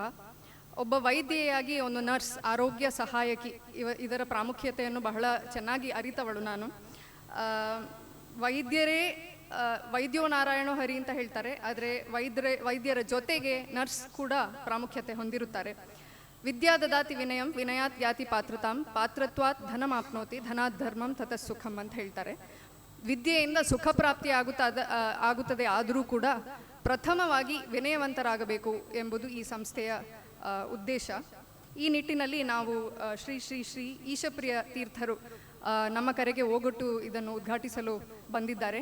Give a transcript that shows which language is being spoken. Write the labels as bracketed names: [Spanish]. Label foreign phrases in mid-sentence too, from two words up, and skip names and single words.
[Kannada] ಒಬ್ಬ ವೈದ್ಯೆಯಾಗಿ ಒಂದು ನರ್ಸ್, ಆರೋಗ್ಯ ಸಹಾಯಕಿ, ಇದರ ಪ್ರಾಮುಖ್ಯತೆಯನ್ನು ಬಹಳ ಚೆನ್ನಾಗಿ ಅರಿತವಳು ನಾನು. ವೈದ್ಯರೇ [Sanskrit] ವೈದ್ಯೋ ನಾರಾಯಣೋ ಹರಿ [Kannada] ಅಂತ ಹೇಳ್ತಾರೆ, ಆದರೆ ವೈದ್ಯರ ಜೊತೆಗೆ ನರ್ಸ್ ಕೂಡ ಪ್ರಾಮುಖ್ಯತೆ ಹೊಂದಿರುತ್ತಾರೆ. [Sanskrit] ವಿದ್ಯಾ ದದಾತಿ ವಿನಯಂ ವಿನಯಾತ್ ಯಾತಿ ಪಾತ್ರತಾಂ ಪಾತ್ರತ್ವಾತ್ ಧನಮಾಪ್ನೋತಿ ಧನಾತ್ ಧರ್ಮಂ ತತಃ ಸುಖಂ [Kannada] ಅಂತ ಹೇಳ್ತಾರೆ. ವಿದ್ಯೆಯಿಂದ ಸುಖ ಪ್ರಾಪ್ತಿ ಆಗುತ್ತದೆ, ಆದರೂ ಕೂಡ ಪ್ರಥಮವಾಗಿ ವಿನಯವಂತರಾಗಬೇಕು ಎಂಬುದು ಈ ಸಂಸ್ಥೆಯ ಉದ್ದೇಶ. ಈ ನಿಟ್ಟಿನಲ್ಲಿ ನಾವು ಶ್ರೀ ಶ್ರೀ ಶ್ರೀ ಈಶಪ್ರಿಯ ತೀರ್ಥರು ನಮ್ಮ ಕರೆಗೆ ಓಗೊಟ್ಟು ಇದನ್ನು ಉದ್ಘಾಟಿಸಲು ಬಂದಿದ್ದಾರೆ.